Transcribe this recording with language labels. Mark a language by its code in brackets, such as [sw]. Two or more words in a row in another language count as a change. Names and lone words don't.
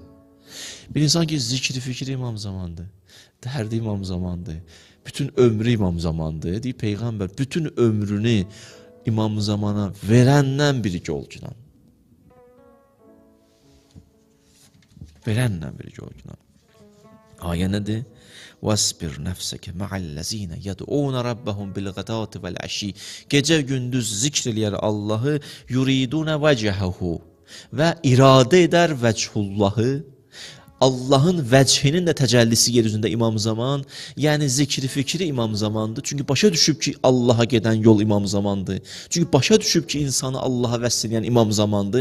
[az] Bir insan ki, zikri, fikri İmam Zamandır, dərdi İmam Zamandır, bütün ömrü İmam Zamandır. Deyir Peyğəmbər, bütün ömrünü İmam Zamana verəndən bir yol günan. Verəndən bir yol günan. Ayə nədir? [ar] وَاسْبِرْ نَفْسَكَ مَعَ الَّذ۪ينَ يَدْعُونَ رَبَّهُمْ بِالْغَدَاتِ وَالْعَشِيِّ. [az] Gecə gündüz zikr eləyər Allahı, [ar] يريدون وجهه [az] və iradə edər vəchullahı. Allahın vəchinin də təcəllisi yeryüzündə İmam Zaman, yəni zikri fikri İmam Zamandır. Çünki başa düşüb ki, Allaha gedən yol İmam Zamandır. Çünki başa düşüb ki, insanı Allaha vəsl edən İmam Zamandır.